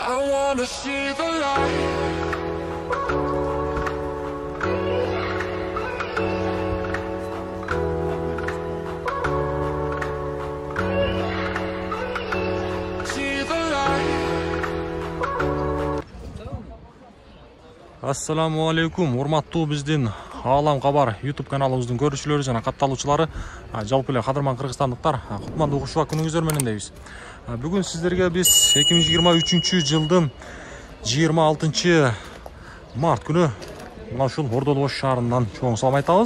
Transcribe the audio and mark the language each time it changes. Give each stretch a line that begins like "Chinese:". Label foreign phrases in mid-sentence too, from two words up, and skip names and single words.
English: I wanna see the light. See the light.
Arabic: السلام عليكم,
Kyrgyz: урматтуу биздин Алам Кабар YouTube каналыбыздын көрүүчүлөрү жана катталуучулары, жалпы эле кадырман кыргызстандыктар, кутмандуу кушубак күнүңүздөр менен дейбиз. Бүгүн сиздерге биз 2023-жылдын 26 март күнү мына ушул Ордолбош шаарынан чоң салам айтабыз.